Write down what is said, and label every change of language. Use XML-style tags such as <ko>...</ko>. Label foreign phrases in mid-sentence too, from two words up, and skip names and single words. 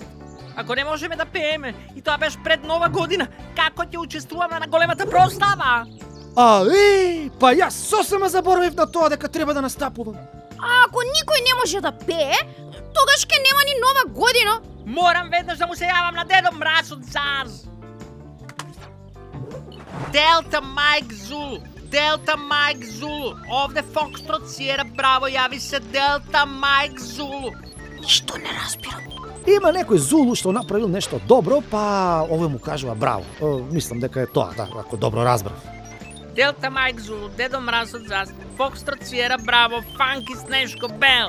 <mk>Ако не можеме да пееме и тоа беше пред Нова година, како ќе учествуваме на големата прослава? Па јас сосема заборавив на тоа дека треба да настапувам. А ако никој не може да пее, тогаш ќе нема ни нова година. Moram веднаш да му се јавам на Дедо Мраз од ЗАЗ. Delta Mike Zulu, Delta Mike Zulu. Овде Foxtrot Sierra Bravo, јави се Delta Mike Zulu. Ништо не разбирам. Има некој Зулу што направил нешто добро, па овој му кажува браво. Мислам дека е тоа, да, ако добро разбрав. Delta Mike Zulu, Дедо Мраз од ЗАЗ, Foxtrot Sierra Bravo, Funky Снешко Бел.</mk>